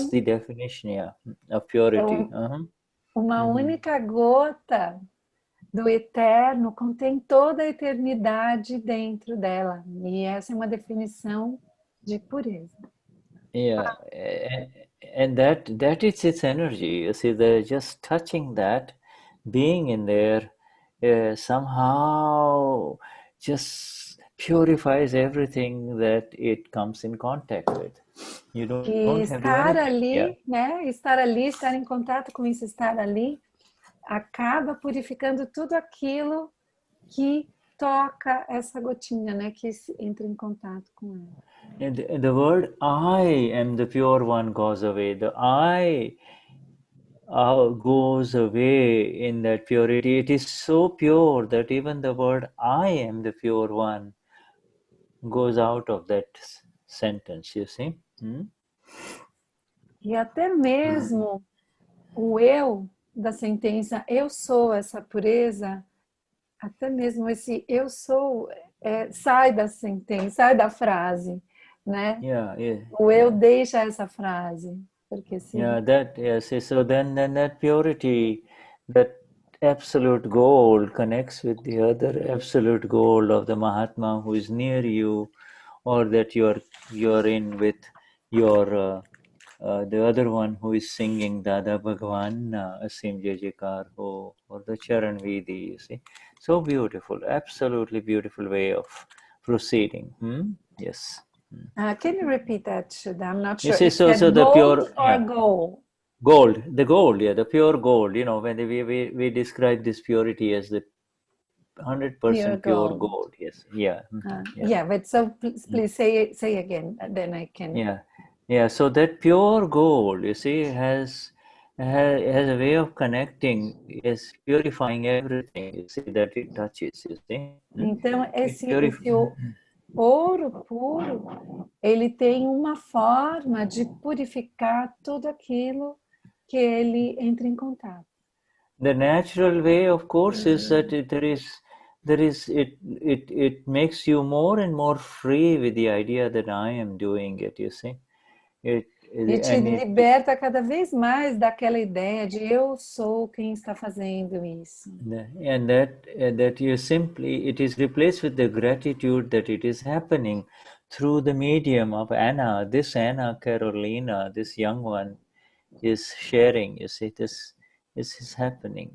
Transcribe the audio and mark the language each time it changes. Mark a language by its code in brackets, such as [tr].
[en] is the definition, yeah, of purity. [pt] Uma única gota do eterno contém toda a eternidade dentro dela. E essa é uma definição de pureza. [en] Yeah, and that is its energy. You see, just touching that, being in there, somehow just purifies everything that it comes in contact with. You don't have to do anything. [pt] Ali, yeah. né? Estar ali, estar em contato com isso, estar ali, acaba purificando tudo aquilo que toca essa gotinha, né? Que entra em contato com ela. [en] And the word I am the pure one goes away. The I goes away in that purity. It is so pure that even the word I am the pure one goes out of that sentence, you see? [pt] E até mesmo o eu da sentença, eu sou essa pureza, até mesmo esse eu sou sai da sentença, sai da frase, né? O eu deixa essa frase, porque se [en] so then that purity, that absolute gold connects with the other absolute gold of the Mahatma who is near you, or that you're in with your the other one who is singing Dada Bhagwan Asim Jajikar Ho, or the Charan Vidi, you see. So beautiful, absolutely beautiful way of proceeding. Yes. Can you repeat that, Shuddha? I'm not sure. You see, so the pure gold. Gold, the gold, the pure gold. You know, when we describe this purity as the 100% pure gold. Yes, but so please say again, then I can. So that pure gold, you see, has a way of connecting, is purifying everything. You see that it touches. You see. [pt] Então esse ouro puro, ele tem uma forma de purificar tudo aquilo que ele entra em contato. [en] The natural way, of course, is that it makes you more and more free with the idea that I am doing it, you see. [pt] E te liberta cada vez mais daquela ideia de eu sou quem está fazendo isso. [en] And that you simply, it is replaced with the gratitude that it is happening through the medium of Anna. This Anna Carolina, this young one, is sharing. You see, this is happening.